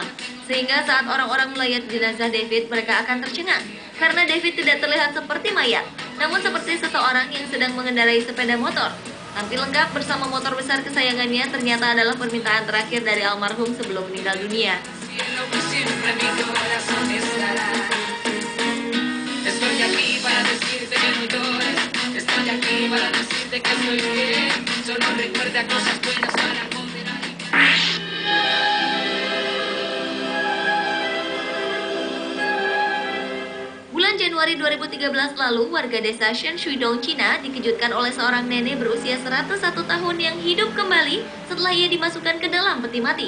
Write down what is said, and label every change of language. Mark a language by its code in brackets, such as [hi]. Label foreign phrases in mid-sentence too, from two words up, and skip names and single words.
[id] Sehingga saat orang-orang melayat jenazah David, mereka akan tercengang, karena David tidak terlihat seperti mayat, namun seperti seseorang yang sedang mengendarai sepeda motor. Tampil lengkap bersama motor besar kesayangannya ternyata adalah permintaan terakhir dari almarhum sebelum meninggal dunia. [es] Estoy aquí para decirte que no llores. Estoy aquí para decirte que estoy bien. Solo recuerda cosas buenas para condenar. [id] Bulan Januari 2013 lalu, warga desa Shenshuidong, Cina dikejutkan oleh seorang nenek berusia 101 tahun yang hidup kembali setelah ia dimasukkan ke dalam peti mati.